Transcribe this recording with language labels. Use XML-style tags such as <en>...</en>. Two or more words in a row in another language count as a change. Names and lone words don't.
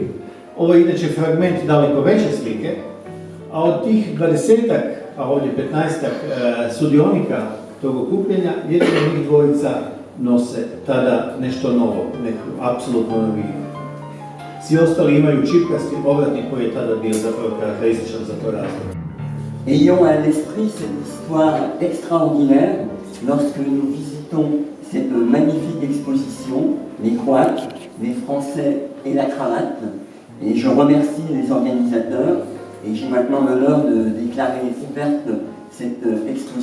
<hr>Ovo je inače fragment daleko veće slike, a od tih 20-ak, a ovdje 15-ak sudionika tog okupljenja, jedino njih dvojica nose tada nešto novo, neku apsolutnu novinu. Svi ostali imaju čipkasti ovratnik koji je tada bio zapravo karakterističan za to razdoblje.</hr> <fr>Ayons à l'esprit cette histoire extraordinaire lorsque nous visitons cette magnifique exposition, les couacs, les Français et la cravate. Et je remercie les organisateurs et j'ai maintenant l'honneur de déclarer ouverte cette exposition.</fr>